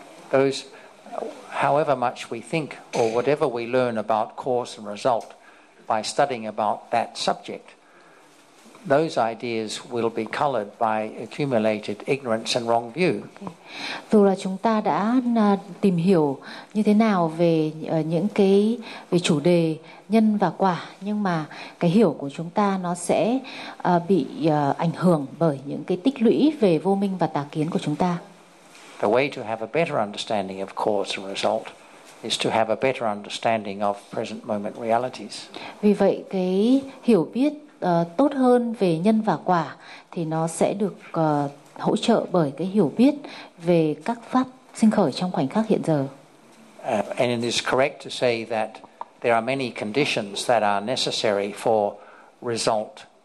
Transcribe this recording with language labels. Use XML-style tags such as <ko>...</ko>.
<en>Those, however much we think or whatever we learn about cause and result by studying about that subject, those ideas will be colored by accumulated ignorance and wrong view.</en> <vi>Dù là chúng ta đã tìm hiểu như thế nào về những cái về chủ đề nhân và quả, nhưng mà cái hiểu của chúng ta nó sẽ bị ảnh hưởng bởi những cái tích lũy về vô minh và tà kiến của chúng ta.</vi> <en>The way to have a better understanding of cause and result is to have a better understanding of present moment realities.</en> <vi>Vì vậy cái hiểu biết tốt hơn về nhân và quả thì nó sẽ được hỗ trợ bởi cái hiểu biết về các pháp sinh khởi trong khoảnh khắc hiện giờ.</vi> <en>And it is correct to say that there are many conditions that are necessary for result</en>